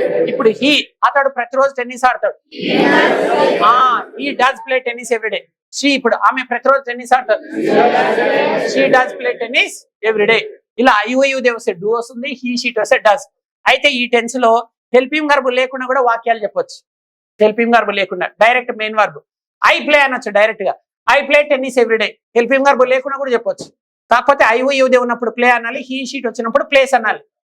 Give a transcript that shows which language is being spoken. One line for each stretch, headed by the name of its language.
Telugu: ఇప్పుడు అతడు ప్రతిరోజు టెన్నిస్ ఆడతాడు.
English: he does play tennis every day.
Telugu: ఇప్పుడు ఆమె ప్రతిరోజు టెన్నిస్ ఆడతారు.
English: she does play tennis every day.
Telugu: ఇలా ఐ వస్తే డూ వస్తుంది, హీ షీట్ వస్తే డస్. అయితే ఈ టెన్స్ లో హెల్పింగ్ వర్బ్ లేకుండా కూడా వాక్యాలు చెప్పొచ్చు. హెల్పింగ్ వర్బ్ లేకుండా direct main verb I play అనొచ్చు డైరెక్ట్ గా.
English: I play tennis everyday.
Telugu: Helping verb లేకుండా కూడా చెప్పొచ్చు. కాకపోతే ఐ ఉన్నప్పుడు ప్లే అనాలి, హీ షీట్ వచ్చినప్పుడు ప్లేస్ అనాలి.